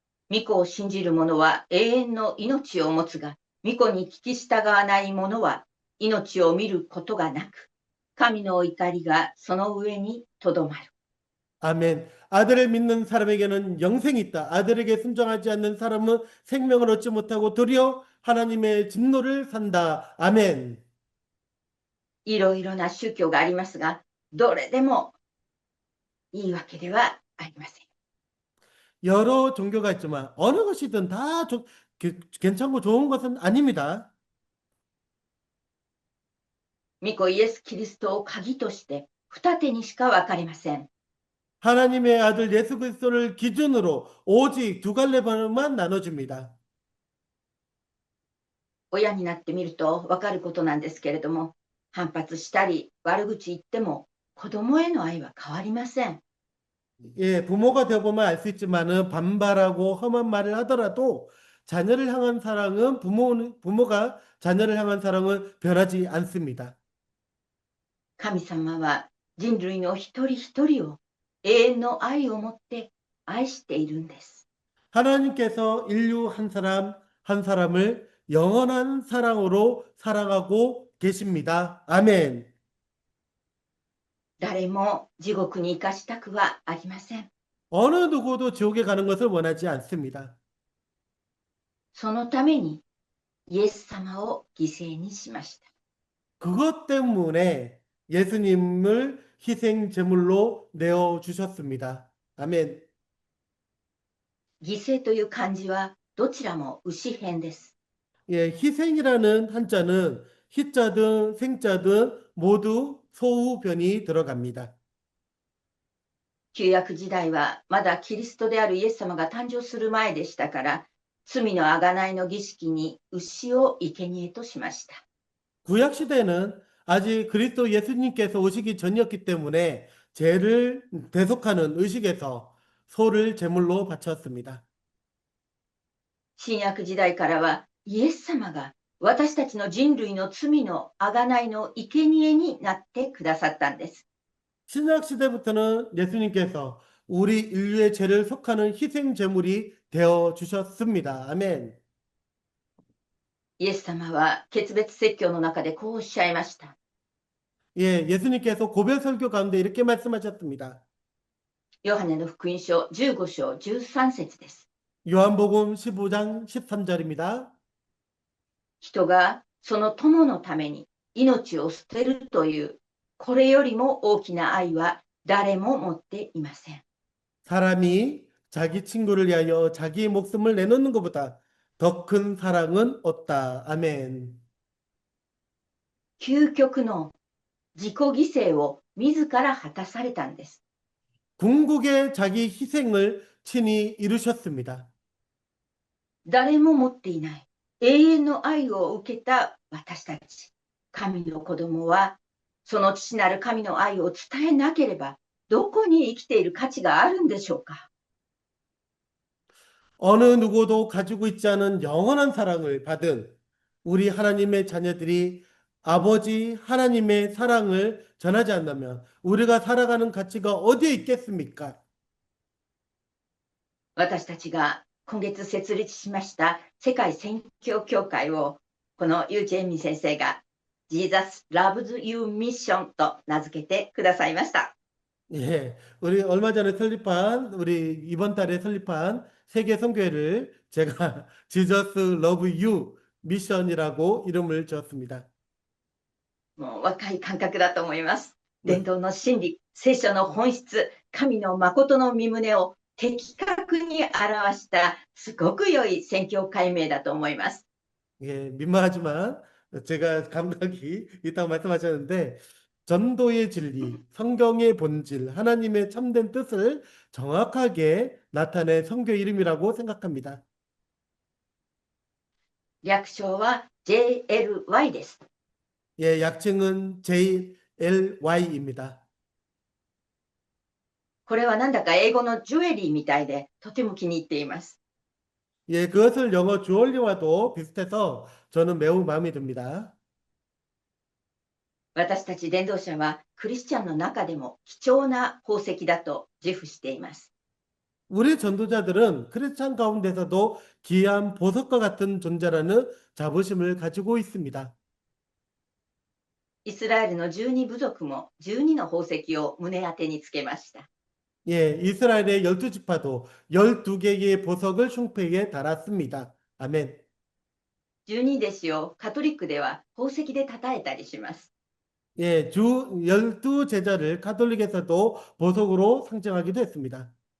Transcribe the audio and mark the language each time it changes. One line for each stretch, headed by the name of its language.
Japanese: 御子を信じる者は永遠の命を持つが、御子に聞き従わない者は命を見ることがなく、神の怒りがその上にとどまる。
Korean: 아멘. 아들을 믿는 사람에게는 영생이 있다. 아들에게 순종하지 않는 사람은 생명을 얻지 못하고 도리어 하나님의 진노를 산다. 아멘.
Japanese: いろいろな宗教がありますが、どれでもいいわけではありません。
Korean: 여러 종교가 있지만 어느 것이든 다 괜찮고 좋은 것은 아닙니다.
Japanese: 御子イエス・キリストを鍵として二手にしか分かりません。
Korean: 하나님의 아들 예수 그리스도를 기준으로 오직 두 갈래만 나눠줍니다.
Japanese: 親になってみると分かることなんですけれども、反発したり悪口言っても子供への愛は変わりません。
Korean: 예, 부모가 되어보면 알 수 있지만은 반발하고 험한 말을 하더라도 자녀를 향한 사랑은 부모가 자녀를 향한 사랑은 변하지 않습니다.
Japanese: 神様は人類の一人一人を永遠の愛を持って愛しているんです。
Korean: 하나님께서 인류 한 사람 한 사람을 영원한 사랑으로 사랑하고 계십니다. 아멘.
Japanese: 誰も地獄に生かしたくはありません。
Korean: 어느 누구도 지옥에 가는 것을 원하지 않습니다.
Japanese: そのためにイエス様を犠牲にしました。
Korean: 그것 때문에 예수님을 희생 제물로 내어 주셨습니다. 아멘.
Japanese: 犠牲という漢字はどちらも牛編です。
Korean: 예, 희생이라는 한자는 희자든 생자든 모두 소우변이 들어갑니다.
Japanese: 旧約時代はまだキリストであるイエス様が誕生する前でしたから、罪のあがないの儀式に牛を生贄としました。
Korean: 구약 시대는 아직 그리스도 예수님께서 오시기 전이었기 때문에 죄를 대속하는 의식에서 소를 제물로 바쳤습니다.
Japanese: 新約時代からはイエス様が私たちの人類の罪のあがないの生贄になってくださったんです。
Korean: 신약 시대부터는 예수님께서 우리 인류의 죄를 속하는 희생 제물이 되어 주셨습니다. 아멘.
Japanese: イエス様は決別説教の中でこうおっしゃいました。
Korean: 예, 예수님께서 고별 설교 가운데 이렇게 말씀하셨습니다.
Japanese: ヨハネの福音書15章13節です。
Korean: 요한복음 15장 13절입니다.
Japanese: 人がその友のために命を捨てるという、これよりも大きな愛は誰も持っていません。
Korean: 사람이 자기 친구를 위하여 자기의 목숨을 내놓는 것보다 더 큰 사랑은 없다. 아멘.
Japanese: 究極の自己犠牲を自ら果たされたんです。
Korean: 궁극의 자기 희생을 친히 이루셨습니다.
Japanese: 誰も持っていない永遠の愛を受けた私たち、神の子供は、その父なる神の愛を伝えなければ、どこに生きている価値があるんでしょうか。
Korean: 어느 누구도 가지고 있지 않은 영원한 사랑을 받은 우리 하나님의 자녀들이 아버지 하나님의 사랑을 전하지 않다면 우리가 살아가는 가치가 어디에 있겠습니까?
Japanese: 私たちが今月設立しました世界宣教協会を、このユージェンミ先生が Jesus Loves You Mission と名付けてくださいました。
Korean: 예, 우리 얼마 전에 설립한 우리 이번 달에 설립한 세계 선교회를 제가 Jesus Love You 미션이라고 이름을 지었습니다.
Japanese: もう若い感覚だと思います。伝統の真理、聖書の本質、神の誠の御胸を的確に表したすごく良い宣教会名だと思います。
Korean: 예, 민망하지만 제가 감각이 있다고 말씀하셨는데 전도의 진리, 성경의 본질, 하나님의 참된 뜻을 정확하게 나타낸 선교 이름이라고 생각합니다.
Japanese: 略称は JLY です。
Korean: 예, 약칭은 JLY입니다.
Japanese: これはなんだか英語のジュエリーみたいでとても気に入っています。
Korean: 예, 그것을 영어 주얼리와도 비슷해서 저는 매우 마음에 듭니다.
Japanese: 私たち伝道者はクリスチャンの中でも貴重な宝石だと自負しています。
Korean: 우리 전도자들은 크리스찬 가운데서도 귀한 보석과 같은 존재라는 자부심을 가지고 있습니다.
Japanese: イスラエルの12部族も12の宝石を胸当てにつけました。
Korean: 예, 이스라엘의 12지파도 12개의 보석을 흉패에 달았습니다. 아멘.
Japanese: 12弟子をカトリックでは宝石で称えたりします。
Korean: 예, 주 12제자를 가톨릭에서도 보석으로 상징하기도 했습니다.